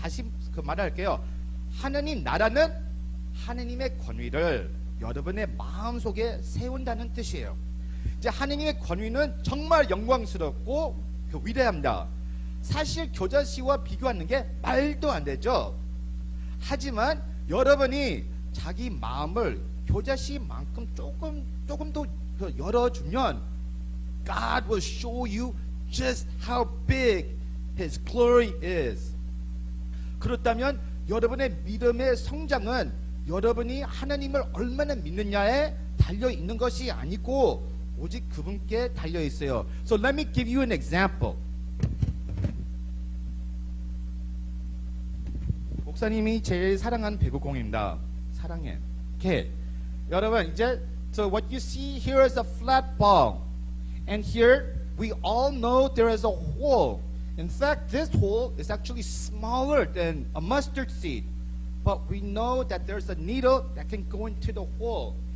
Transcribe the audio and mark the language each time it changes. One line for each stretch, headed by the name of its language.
Korean: 다시 그 말할게요. 하나님 나라는 하나님의 권위를 여러분의 마음속에 세운다는 뜻이에요. 이제 하나님의 권위는 정말 영광스럽고 위대합니다. 사실 겨자씨와 비교하는 게 말도 안 되죠. 하지만 여러분이 자기 마음을 겨자씨만큼 조금 더 열어주면
English: God will show you just how big His glory is.
Korean: 그렇다면 여러분의 믿음의 성장은 여러분이 하나님을 얼마나 믿느냐에 달려 있는 것이 아니고 오직 그분께 달려 있어요.
English: So let me give you an example.
Korean: 목사님이 제일 사랑하는 배구공입니다. 사랑해. 오케이. 여러분 이제
English: so what you see here is a flat ball, and here we all know there is a hole. In fact, this hole is actually smaller than a mustard seed, but we know that there's a needle that can go into the hole.